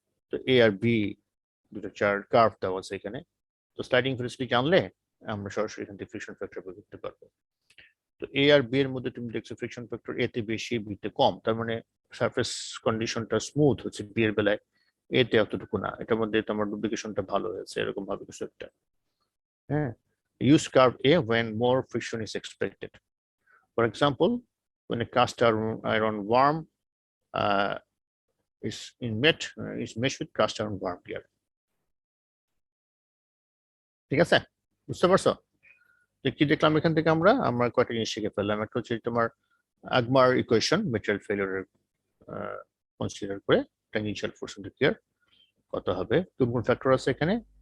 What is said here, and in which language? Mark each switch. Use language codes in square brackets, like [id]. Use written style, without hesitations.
[bn] তো এ আর বি দুটো chart curve দেওয়া আছে এখানে। তো স্লাইডিং ভেলোসিটি জানলে আমরা সরাসরি এখান থেকে ফ্রিকশন ফ্যাক্টর বের করতে পারবো। তো এ আর বি এর মধ্যে তুমি দেখছো ফ্রিকশন ফ্যাক্টর এ তে বেশি, বি তে কম, তার মানে সারফেস কন্ডিশনটা স্মুথ হচ্ছে বি এর বেলায়, এ তে অতটুকু না। এটার মধ্যে তোমার ডুপ্লিকেশনটা ভালো হয়েছে, এরকম ভাবে কিছু একটা। [en] হ্যাঁ, use curve A when more friction is expected. For example, when a cast iron worm is meshed with cast iron worm gear. [bn] ঠিক আছে, বুঝতে পারছো যে কি দেখলাম এখান থেকে? আমরা কয়টা জিনিস শিখে ফেললাম। একটা হচ্ছে তোমার আগমার ইকুয়েশন, মেটেরিয়াল ফেলিওরের কনসিডার করে tangential force on the gear কত হবে। কোন কোন ফ্যাক্টর আছে এখানে?